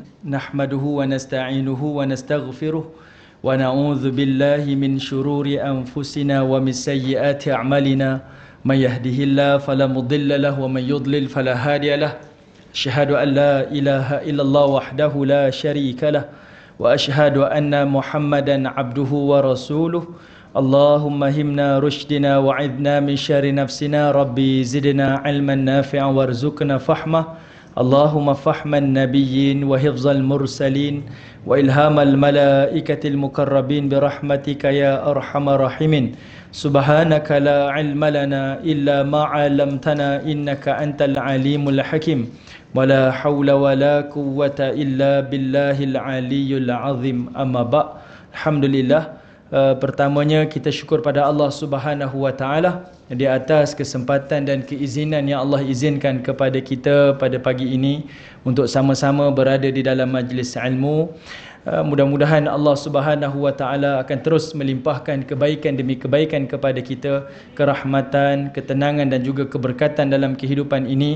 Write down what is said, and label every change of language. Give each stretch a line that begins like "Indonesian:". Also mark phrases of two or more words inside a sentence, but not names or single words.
Arabic: نحمده و نستعينه و نستغفره و نعوذ بالله من شرور أنفسنا و من سيئات أعمالنا. من يهده الله فلا مضل له و من يضلل فلا هادي له. أشهد أن لا إله إلا الله وحده لا شريك له و أشهد أن محمدا عبده و رسوله. اللهم ألهمنا رشدنا وأعذنا من شر نفسنا. رب زدنا علما نافعا وارزقنا فهما. اللهم فهم النبيين و حفظ المرسلين و إلهام الملائكة المقربين برحمتك يا أرحم الراحمين. سبحانك لا علم لنا إلا ما علمتنا إنك أنت العليم الحكيم. و لا حول و لا قوة إلا بالله العلي العظيم. أما بع'. Alhamdulillah.
Malay: Pertamanya kita syukur pada Allah
Arabic: سبحانه و تعالى
Malay: di atas kesempatan dan keizinan yang Allah izinkan kepada kita pada pagi ini untuk sama-sama berada di dalam majlis ilmu. Mudah-mudahan Allah
Arabic: سبحانه و تعالى
Malay: akan terus melimpahkan kebaikan demi kebaikan kepada kita, kerahmatan, ketenangan dan juga keberkatan dalam kehidupan ini.